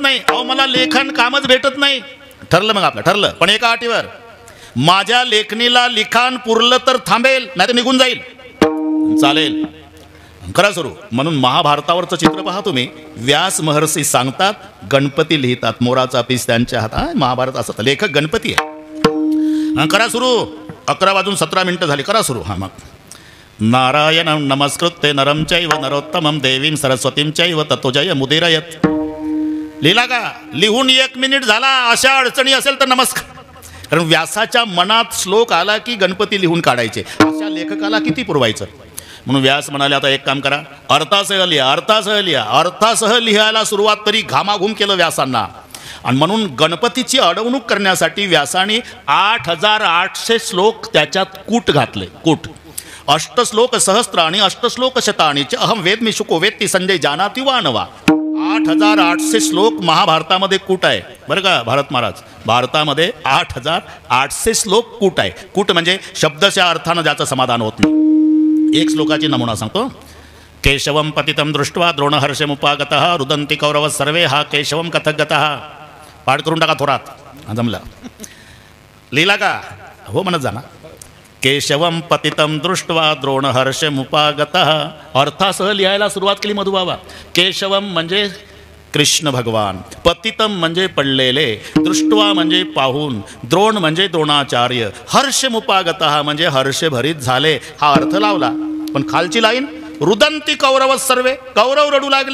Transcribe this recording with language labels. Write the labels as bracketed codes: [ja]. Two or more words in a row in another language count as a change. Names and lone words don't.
[mr] अहो मला लेखन कामच भेटत नाही. ठरलं मग आपलं ठरलं, पण एका अटीवर, माझ्या लेखणीला लिखाण पुरलं तर थांबेल, नाही तर निघून जाईल. चालेल, करा सुरू. म्हणून महाभारतावरचं चित्र पहा तुम्ही. व्यास महर्षी सांगतात, गणपती लिहितात, मोराचा पीस त्यांच्या हातात. महाभारत असं लेखक गणपती आहे. करा सुरू. 11:17 झाली, करा सुरू. हा मग, [sa] नारायणं नमस्कृत्य नरं चैव नरोत्तमं देवीं सरस्वतीं चैव ततो जय मुदीरयत. [mr] लिहिला का? लिहून 1 मिनिट झाला. अशा अडचणी असेल तर नमस्कार. कारण व्यासाच्या मनात श्लोक आला की गणपती लिहून काढायचे. अशा लेखकाला किती पुरवायचं. म्हणून व्यास म्हणाले, आता एक काम करा, अर्थासह लिहा, अर्थासह लिहा. अर्थासह लिहायला सुरुवात तरी घामाघूम केलं व्यासांना. आणि म्हणून गणपतीची अडवणूक करण्यासाठी व्यासाने 8800 श्लोक त्याच्यात कूट घातले. कूट. [sa] अष्टश्लोक सहस्त्राणी अष्टश्लोक शताणी च अहम वेदमी शुको वेत्ती संजय जानाति वा नवा. [mr] 8800 श्लोक महाभारतामध्ये कूट आहे बरं का भारत महाराज. भारतामध्ये 8800 श्लोक कूट आहे. कूट म्हणजे शब्दच्या अर्थानं ज्याचं समाधान होत नाही. एक श्लोकाची नमुना सांगतो. [sa] केशवम पतितं दृष्ट्वा द्रोणहर्षमुपागतः रुदन्ति कौरव सर्वे हा केशवम कथक गतः. [mr] पाठ करून टाका थोरात. जमला. लिहिला का? हो म्हणत जा ना. [sa] केशवम पतितं दृष्ट्वा द्रोणहर्षमुपागतः. [mr] अर्थासह लिहायला सुरुवात केली मधुबाबा. केशवम म्हणजे कृष्ण भगवान, पतितम म्हणजे पडलेले, दृष्ट्वा म्हणजे पाहून, द्रोण म्हणजे द्रोणाचार्य, हर्षमुपागतः म्हणजे हर्षभरीत झाले, हा अर्थ लावला. पण खालची लाईन, [sa] रुदंती कौरव सर्वे, [mr] कौरव रडू लागले.